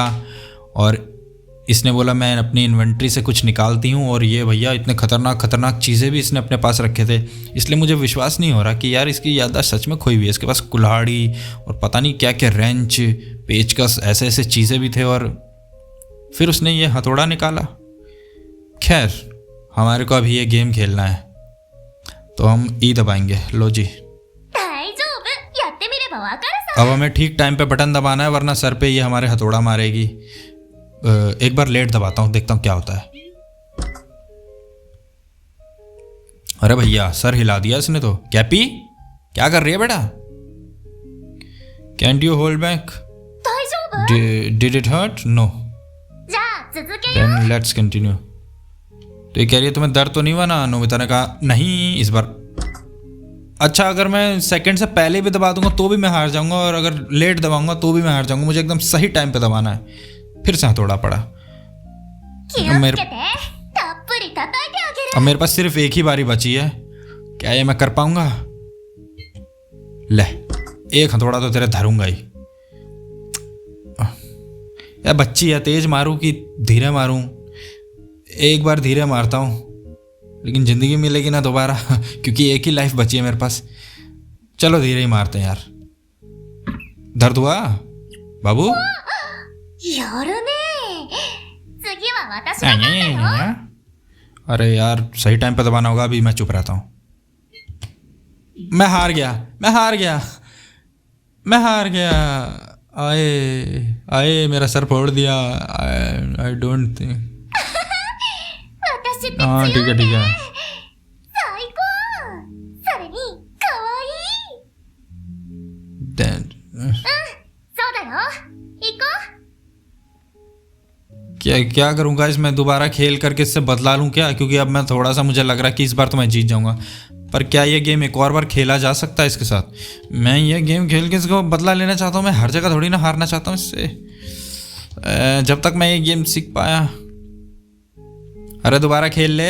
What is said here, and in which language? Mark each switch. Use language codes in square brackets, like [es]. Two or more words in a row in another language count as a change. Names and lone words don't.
[hi] और इसने बोला मैं अपनी इन्वेंट्री से कुछ निकालती हूँ, और ये भैया इतने खतरनाक चीज़ें भी इसने अपने पास रखे थे, इसलिए मुझे विश्वास नहीं हो रहा कि यार इसकी याददाश्त सच में खोई हुई है। इसके पास कुल्हाड़ी और पता नहीं क्या क्या रेंच, पेचकस, ऐसे चीज़ें भी थे, और फिर उसने ये हथौड़ा निकाला। खैर, हमारे को अभी ये गेम खेलना है, तो हम ई दबाएंगे। लो जी, [ja] 大丈夫、やってみればわかるさ。 [hi] अब हमें ठीक टाइम पे बटन दबाना है, वरना सर पे ये हमारे हथौड़ा मारेगी। एक बार लेट दबाता हूँ, देखता हूँ क्या होता है। अरे भैया सर हिला दिया इसने तो। कैपी क्या कर रही है बेटा? [en] Can't you hold back? [ja] 大丈夫？ [en] Did it hurt? No. [ja] じゃあ続けよう。 [en] Then let's continue. [hi] तो ये कह रही है तुम्हें दर्द तो नहीं हुआ ना? नोबिता ने कहा नहीं इस बार। अच्छा, अगर मैं सेकंड से पहले भी दबा दूंगा तो भी मैं हार जाऊंगा, और अगर लेट दबाऊंगा तो भी मैं हार जाऊंगा। मुझे एकदम सही टाइम पे दबाना है। फिर से हथौड़ा पड़ा। [ja] 気をつけて。たっぷり叩いてあげる。 [hi] अब मेरे पास सिर्फ एक ही बारी बची है, क्या ये मैं कर पाऊंगा? ले, एक हथौड़ा तो तेरे धरूंगा ही। यार बच्ची है, तेज मारूं कि धीरे मारूं? एक बार धीरे मारता हूँ, लेकिन ज़िंदगी मिलेगी ना दोबारा, क्योंकि एक ही लाइफ बची है मेरे पास। चलो धीरे ही मारते हैं यार। दर्द हुआ बाबू? [ja] やるね。次は私が勝ったよ。 [hi] अरे यार सही टाइम पे दबाना होगा। अभी मैं चुप रहता हूँ। मैं हार गया। आए मेरा सर फोड़ दिया। [en] I don't think. [ja] 私って強いね。 [hi] हाँ ठीक है [ja] 最高。それに、かわいい。 [en] Then, [ja] そうだよ。行こ [hi] क्या क्या करूँगा इसमें, दोबारा खेल करके इससे बदला लूँ क्या? क्योंकि अब मैं थोड़ा सा मुझे लग रहा है कि इस बार तो मैं जीत जाऊँगा। पर क्या ये गेम एक और बार खेला जा सकता है इसके साथ? मैं ये गेम खेल के इसको बदला लेना चाहता हूँ, मैं हर जगह थोड़ी ना हारना चाहता हूँ इससे। जब तक मैं ये गेम सीख पाया। अरे दोबारा खेल ले।